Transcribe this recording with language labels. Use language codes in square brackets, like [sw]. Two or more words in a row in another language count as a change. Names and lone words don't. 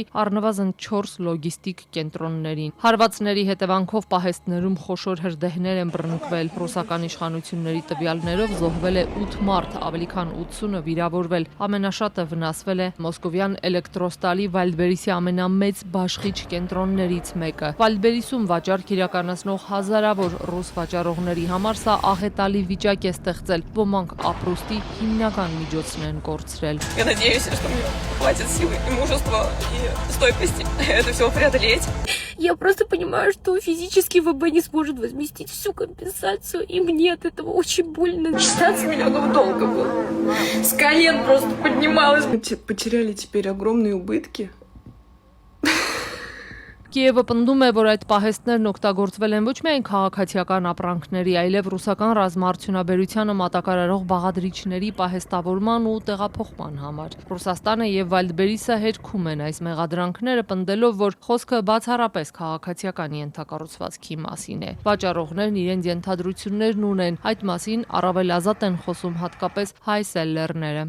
[hy] առնվազն 4 լոգիստիկ կենտրոններին։ Հարվածների հետևանքով պահեստներում խոշոր հրդեհներ են բռնկվել։ Ռուսական իշխանությունների տվյալներով զոհվել է 8 մարդ, ավելի քան 80-ը վիրավորվել։ Ամենաշատը վնասվել է Մոսկովյան Էլեկտրոստալի Վալբերիսի ամենամեծ բաշխիչ կենտրոններից մեկը։ Վալբերիսում վաճառք իրականացնող հազարավոր ռուս վաճառողների համար սա աղետալի վիճակ է ստեղծել։ Ոմանք ապրուստի հիմնական միջոցն են կորցրել։ [ru] Я надеюсь, что мне хватит силы и мужества и стойкости это все преодолеть. Я просто понимаю, что физически ВБ не сможет возместить всю компенсацию, и мне от этого очень больно. 16 миллионов долга было. С колен просто поднималась. Потеряли теперь огромные убытки. [hy] Կիևը պնդում է, որ այդ պահեստներն օգտագործվել են ոչ միայն քաղաքացիական ապրանքների, այլև ռուսական ռազմաարդյունաբերությանը մատակարարող բաղադրիչների պահեստավորման ու տեղափոխման համար։ Ռուսաստանը եւ Վալբերիսը հերքում են այս մեղադրանքները, պնդելով, որ խոսքը բացառապես քաղաքացիական ենթակառուցվածքի մասին է։ Վաճառողներն իրենց ենթադրություններն ունեն, այդ մասին առավել ազատ են խոսում հատկապես հայ սելլերները։